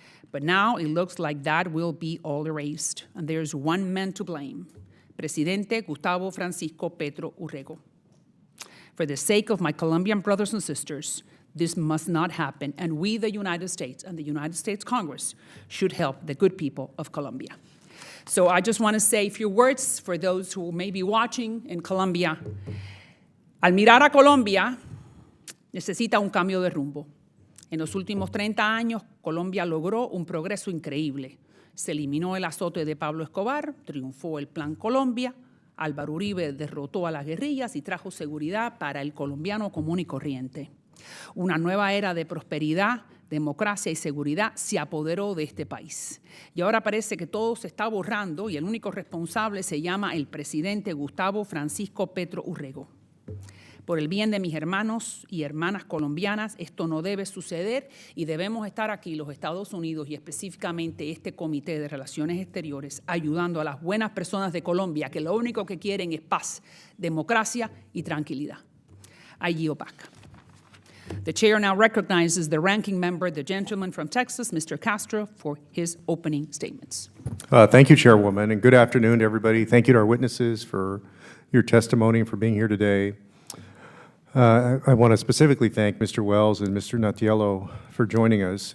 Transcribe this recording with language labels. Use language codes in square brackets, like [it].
[en] But now it looks like that will be all erased, and there's one man to blame, Presidente Gustavo Francisco Petro Urrego. For the sake of my Colombian brothers and sisters, this must not happen, and we, the United States, and the United States Congress should help the good people of Colombia. So I just want to say a few words for those who may be watching in Colombia. [es] Al mirar a Colombia, necesita un cambio de rumbo. En los últimos 30 años, Colombia logró un progreso increíble. Se eliminó el azote de Pablo Escobar, triunfó el Plan Colombia, Álvaro Uribe derrotó a las guerrillas y trajo seguridad para el colombiano común y corriente. Una nueva era de prosperidad, democracia y seguridad se apoderó de este país. Y ahora parece que todo se está borrando y el único responsable se llama el presidente Gustavo Francisco Petro Urrego. Por el bien de mis hermanos y hermanas colombianas, esto no debe suceder y debemos estar aquí, los Estados Unidos y específicamente este Comité de Relaciones Exteriores, ayudando a las buenas personas de Colombia que lo único que quieren es paz, democracia y tranquilidad. [en] I yield back. The chair now recognizes the ranking member, the gentleman from Texas, Mr. Castro, for his opening statements. Thank you, Chairwoman, and good afternoon to everybody. Thank you to our witnesses for your testimony and for being here today. I want to specifically thank Mr. Wells and Mr. Natiello for joining us.